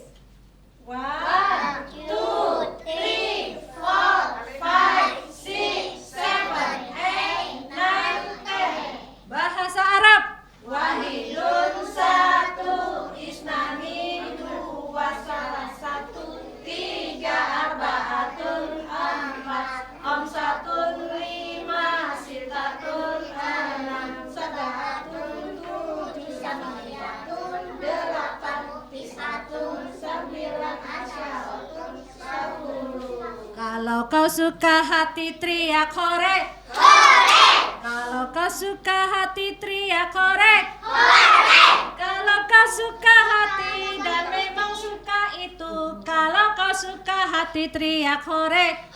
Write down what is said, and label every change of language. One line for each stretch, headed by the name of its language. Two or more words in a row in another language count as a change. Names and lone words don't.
Indonesian: 1, 2, 3, 4, 5, 6, 7, 8, 9, 10. Bahasa Arab. Wahidun satu, isnani dua, salah satu, tiga, arbaatun empat, omsatun lima, sitatun enam, sabahatun tujuh, samaniyatun delapan, tisatun sembilan, asyaratun 10. Kalau kau suka hati teriak hore. Kalau kau suka hati teriak hore. Kalau kau suka hati dan memang suka itu. Kalau kau suka hati teriak hore.